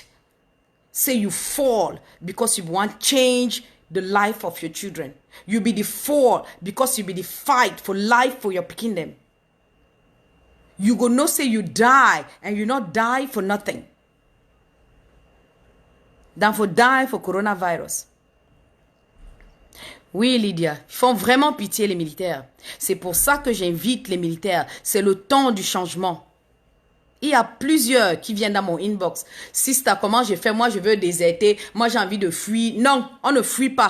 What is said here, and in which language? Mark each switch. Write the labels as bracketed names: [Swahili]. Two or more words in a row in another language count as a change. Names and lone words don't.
[Cameroon Pidgin] Say you fall because you want change the life of your children. You be the fall because you be the fight for life for your kingdom. You go no say you die and you not die for nothing. Than for die for coronavirus. [French] Oui, Lydia, ils font vraiment pitié les militaires. C'est pour ça que j'invite les militaires. C'est le temps du changement. Il y a plusieurs qui viennent dans mon inbox. Sister, comment j'ai fait? Moi, je veux déserter. Moi, j'ai envie de fuir. Non, on ne fuit pas.